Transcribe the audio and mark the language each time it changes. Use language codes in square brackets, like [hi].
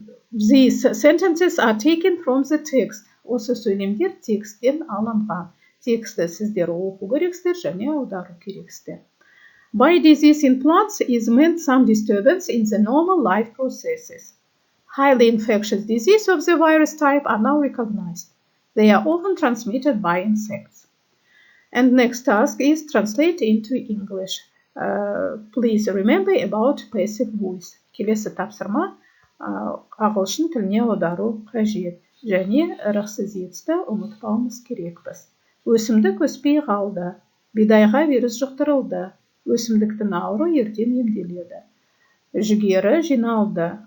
[en] These sentences are taken from the text. [kk] Осы сөйлемдер тексттен алынған. Тексті сіздер оқу керексіздер және аудару керексіздер. [en] By disease in plants is meant some disturbance in the normal life processes. Highly infectious diseases of the virus type are now recognized. They are often transmitted by insects. And next task is translate into English. Please remember about passive voice. [kk] Келесі тапсырма ағылшын тіліне аудару қажет. Және ырықсыз етісті ұмытпауымыз керекпіз. Өсімдік өспей қалды. Бидайға вирус жұқтырылды. Өсімдіктің ауыру ертең емделеді. Жүгері жиналды.